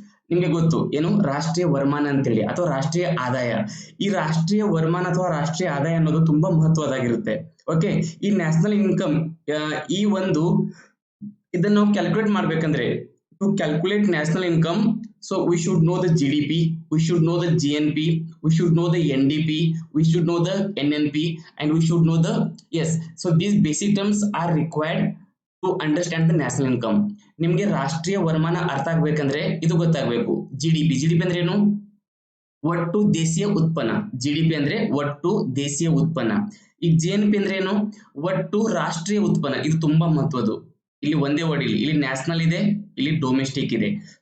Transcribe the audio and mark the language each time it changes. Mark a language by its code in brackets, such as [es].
[kn] ನಿಮ್ಗೆ ಗೊತ್ತು ಏನು ರಾಷ್ಟ್ರೀಯ ವರಮಾನ ಅಂತೇಳಿ ಅಥವಾ ರಾಷ್ಟ್ರೀಯ ಆದಾಯ. ಈ ರಾಷ್ಟ್ರೀಯ ವರಮಾನ ಅಥವಾ ರಾಷ್ಟ್ರೀಯ ಆದಾಯ ಅನ್ನೋದು ತುಂಬಾ ಮಹತ್ವದಾಗಿರುತ್ತೆ. ಓಕೆ, ಈ ನ್ಯಾಷನಲ್ ಇನ್ಕಮ್ ಈ ಒಂದು ಇದನ್ನ ನಾವು ಕ್ಯಾಲ್ಕುಲೇಟ್ ಮಾಡ್ಬೇಕಂದ್ರೆ, [en] To calculate national income, so we should know the GDP, we should know the GNP, we should know the NDP, we should know the NNP, and we should know the, yes, so these basic terms are required to understand the national income. [kn] ನಿಮ್ಗೆ ರಾಷ್ಟ್ರೀಯ ವರಮಾನ ಅರ್ಥ ಆಗ್ಬೇಕಂದ್ರೆ ಇದು ಗೊತ್ತಾಗಬೇಕು. GDP ಅಂದ್ರೆ ಏನು? ಒಟ್ಟು ದೇಶೀಯ ಉತ್ಪನ್ನ. ಜಿಡಿಪಿ ಅಂದ್ರೆ ಒಟ್ಟು ದೇಶೀಯ ಉತ್ಪನ್ನ. ಈಗ GNP ಅಂದ್ರೆ ಏನು? ಒಟ್ಟು ರಾಷ್ಟ್ರೀಯ ಉತ್ಪನ್ನ. ಇದು ತುಂಬಾ ಮಹತ್ವದ್ದು. ಇಲ್ಲಿ ಒಂದೇ ವರ್ಡ್, ಇಲ್ಲಿ ನ್ಯಾಷನಲ್ ಇದೆ, ಇಲ್ಲಿ ಡೊಮೆಸ್ಟಿಕ್ ಇದೆ.